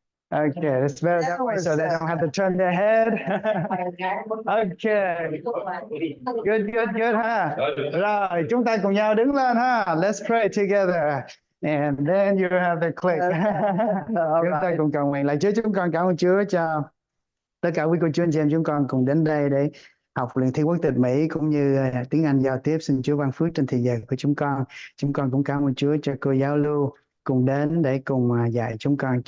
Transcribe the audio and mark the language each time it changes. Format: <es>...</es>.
<en>Okay, it's better that way so they don't have to turn their head. Okay. Good ha.</en> <vi>Rồi, chúng ta cùng nhau đứng lên ha.</vi> <en>Let's pray together. And then you have the click.</en> <vi>Chúng ta cùng cầu nguyện lại Chúa. Chúng con cảm ơn Chúa cho tất cả quý cô chú anh chị em chúng con cùng đến đây để học luyện thi quốc tịch Mỹ cũng như tiếng Anh giao tiếp. Xin Chúa ban phước trên thời giờ của chúng con. Chúng con cũng cảm ơn Chúa cho cô giáo Lưu cùng đến để cùng dạy chúng con.</vi>